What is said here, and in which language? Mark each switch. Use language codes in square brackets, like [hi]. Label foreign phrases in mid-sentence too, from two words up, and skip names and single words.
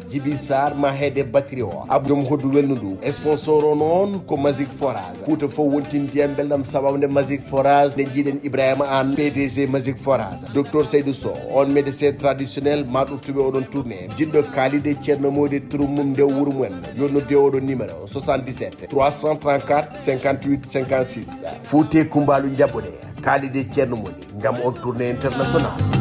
[ff] Djibi Sarr ma heede batterie o. Abdou Hodou Wenndu, sponsor o noon ko Magic Forage. Fouta fo wonti ndiyam belɗam sababu nde Magic Forage nde jiiɗen Ibrahima Anne, P D G Magic Forage. Docteur Seydou Sow, on [fr] médecin traditionnel [ff] ma ɗoftuɓe oɗon tourné. Jiɗɗo Kalide Ceerno Modi turu mum nde wuuru mumen. Yonnode oɗon numéro soixante-dix-sept trois cent trente-quatre cinquante-huit cinquante-six. Fouta Kumbalu jaɓɓude Kalide Ceerno Modi ngam on [fr] tournée international.